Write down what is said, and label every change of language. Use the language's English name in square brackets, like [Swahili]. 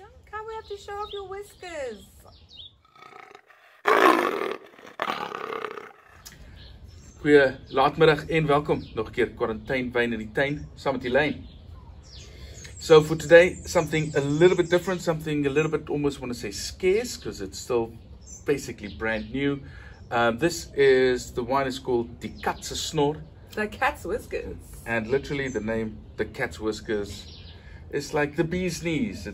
[English] Can't we have to show off your whiskers? [Afrikaans] Goeie laatmiddag en welkom nog 'n keer Kwarantynwyn in die tuin saam met Elaine. [English] So for today, something a little bit different, something a little bit almost want to say scarce because it's still basically brand new. This is, the wine is called the Snor. The cat's whiskers. And literally the name, the cat's whiskers, is like the bee's knees.